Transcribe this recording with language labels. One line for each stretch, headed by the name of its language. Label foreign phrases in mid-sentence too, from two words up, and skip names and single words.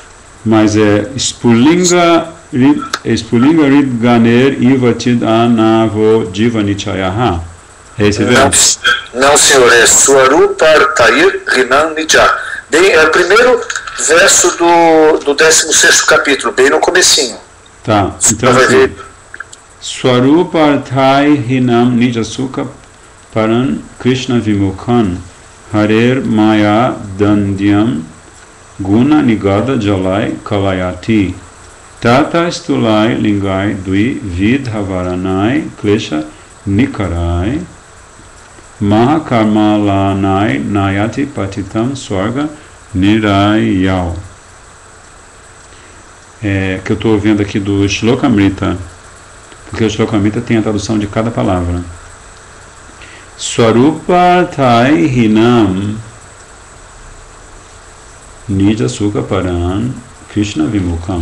Sanskrit: Mas é Spulinga Ridganer Ivatid Anavo Jivanichayaha.
Portuguese: É esse verso? Não, senhor, é
Sanskrit: Swarupartair Rinan Nija.
Portuguese: Bem, é o primeiro verso do 16º capítulo, bem no comecinho. Tá, então assim,
Sanskrit: Swarupartai Hinam Nijasuka Paran Krishna Vimukhan Harer Maya Dandyam Guna Nigada Jalai Kalayati Tata Stulai Lingai Dui Vidhavaranai Klesha Nikarai Mahakarmalanai Nayati Patitam Swarga Nirayau.
Portuguese: Que eu estou vendo aqui do Shlokamrita, porque o Shlokamrita tem a tradução de cada palavra.
Sanskrit: Swarupartai Hinam Nija Sukha Paran Krishna Vimukam.